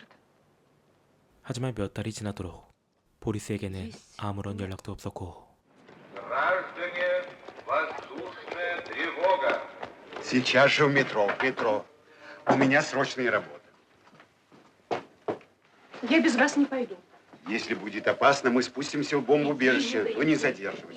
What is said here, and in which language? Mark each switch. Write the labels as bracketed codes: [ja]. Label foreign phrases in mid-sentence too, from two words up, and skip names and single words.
[ko] 하지만 몇 달이 지나도록 보리스에게는 아무런 연락도 없었고 [ru] Граждане, воздушная тревога. Сейчас же в метро, в метро. У меня срочные работы. Я без вас не пойду. Если будет опасно, мы спустимся в бомбоубежище. Вы не задерживайте.